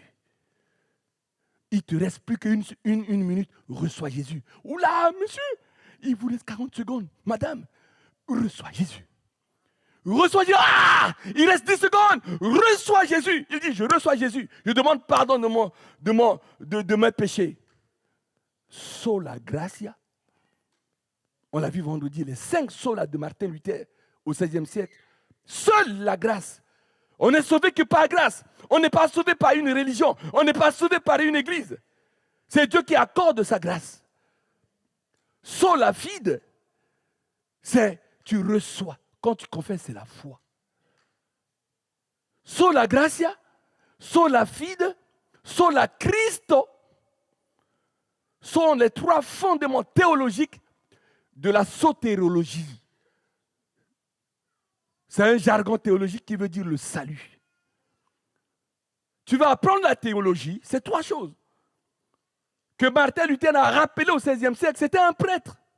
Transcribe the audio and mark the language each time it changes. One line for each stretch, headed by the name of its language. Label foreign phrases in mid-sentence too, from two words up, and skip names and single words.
French: Il ne te reste plus qu'une minute. Reçois Jésus. Oula, monsieur, il vous reste 40 secondes. Madame, reçois Jésus. Reçois Jésus. Ah, il reste 10 secondes. Reçois Jésus. Il dit, je reçois Jésus. Je demande pardon de mes péchés.
Latin: Sola gratia.
French: On l'a vu vendredi, les 5 solas de Martin Luther au XVIe siècle. Seule la grâce. On n'est sauvé que par grâce. On n'est pas sauvé par une religion. On n'est pas sauvé par une église. C'est Dieu qui accorde sa grâce.
Latin: Sola fide,
French: c'est tu reçois. Quand tu confesses, c'est la foi.
Latin: Sola gratia, sola fide, sola Christo
French: sont les 3 fondements théologiques de la sotérologie. C'est un jargon théologique qui veut dire le salut. Tu vas apprendre la théologie, c'est 3 choses. Que Martin Luther a rappelé au XVIe siècle, c'était un prêtre.